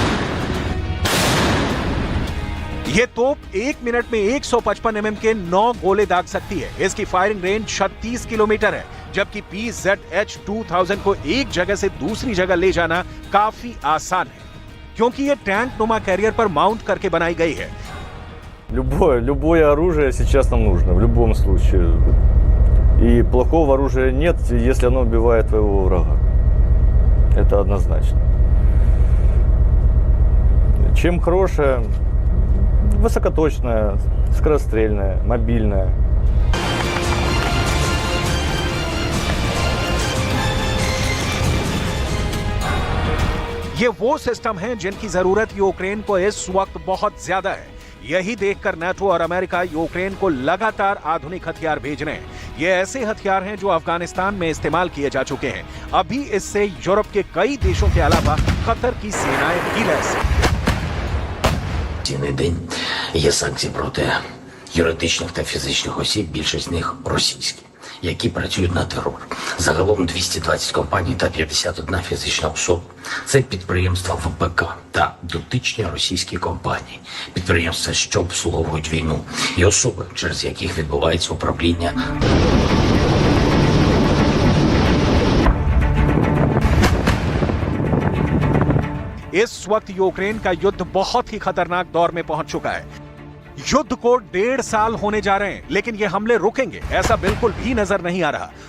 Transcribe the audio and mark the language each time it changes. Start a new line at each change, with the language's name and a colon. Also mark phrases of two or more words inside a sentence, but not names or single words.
Hindi: ये तोप 1 मिनट में 155 mm के 9 गोले दाग सकती है। इसकी फायरिंग रेंज 36 किलोमीटर है, जबकि PZH-2000 को एक जगह से दूसरी जगह ले जाना काफी आसान है, क्योंकि ये टैंक नुमा कैरियर पर माउंट करके बनाई गई है।
Russian: Любое оружие сейчас нам нужно, в любом случае. И плохого оружия нет, если оно убивает твоего врага. Это однозначно. Чем хорошее? Высокоточная, скорострельная, мобильная.
Hindi: ये वो सिस्टम हैं जिनकी जरूरत यूक्रेन को इस वक्त बहुत ज्यादा है। यही देखकर नाटो और अमेरिका यूक्रेन को लगातार आधुनिक हथियार भेज रहे हैं। ये ऐसे हथियार हैं जो अफगानिस्तान में इस्तेमाल किए जा चुके हैं। अभी इससे यूरोप के कई देशों के अलावा कतर की सेनाएं भी लैस हैं।
Ukrainian: Цінний день є санкції проти юридичних та фізичних осіб, більшість з них російські, які працюють на терор. Загалом 220 компаній та 51 фізична особа. Це підприємства ВПК та дотичні російські компанії, підприємства, що обслуговують війну, і особи, через яких відбувається управління.
Hindi: इस वक्त यूक्रेन का युद्ध बहुत ही खतरनाक दौर में पहुंच चुका है। युद्ध को 1.5 साल होने जा रहे हैं, लेकिन ये हमले रुकेंगे ऐसा बिल्कुल भी नजर नहीं आ रहा।